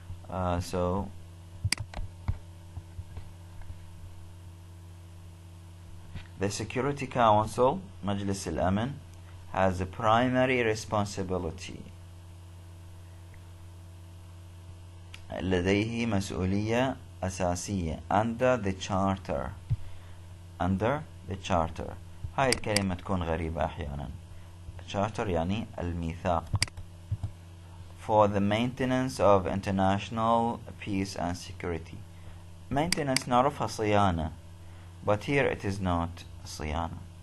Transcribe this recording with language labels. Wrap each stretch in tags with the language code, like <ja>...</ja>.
<en>So the Security Council,</en> <ar>مجلس الأمن,</ar> <en>has a primary responsibility.</en> <ar>لديه مسؤولية أساسية</ar> <en>under the charter. Under the charter.</en> <ar>هاي الكلمة تكون غريبة أحيانا. charter يعني الميثاق.</ar> <en>For the maintenance of international peace and security. Maintenance</en> <ar>نعرفها صيانة,</ar> <en>but here it is not</en> <ar>صيانة.</ar>